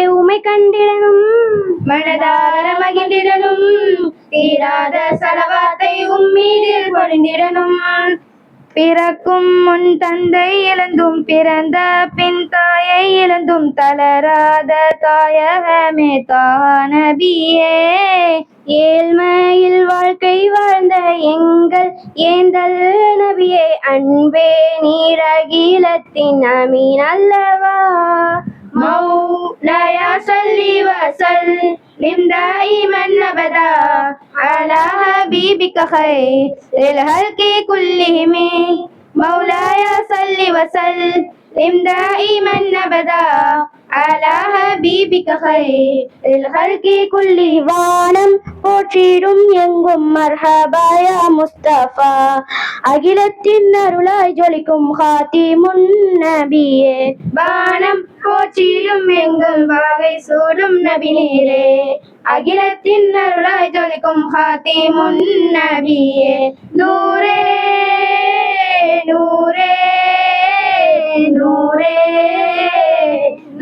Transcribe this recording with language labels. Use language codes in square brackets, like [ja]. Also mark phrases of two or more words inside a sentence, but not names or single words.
[ta] உமை கண்டிடனும் மனதார மகிழ்ந்திடனும் தீராத சலவாத்தை உம்மீதில் பொழிந்திடனும் பிறக்கும் முன் தந்தை இழந்தும் பிறந்த பின் தாயை இழந்தும் தளராத தாயகமே நபியே ஏழ்மையில் வாழ்க்கை வாழ்ந்த எங்கள் ஏந்தல் நபியே அன்பே நீர் அகிலத்தின் அமீன் அல்லவா [ar] مولاي صل وسلم دائما ابدا على حبيبك خير الخلق كلهم مولاي صل وسلم دائما ابدا على حبيبك خير الخلق [ta] كلهم வானம் போற்றிடும் எங்கும் [ar] مرحبا يا مصطفى [ta] அகிலத்தின் அருளாய் ஜொலிக்கும் ஹாத்திமுன் நபியே வானம் போற்றிடும் எங்கும் வாகை சூடும் நபி நீரே அகிலத்தின் அருளாய் ஜொலிக்கும் ஹாத்திமுன் நபியே நூரே நூரே நூரே நூரே.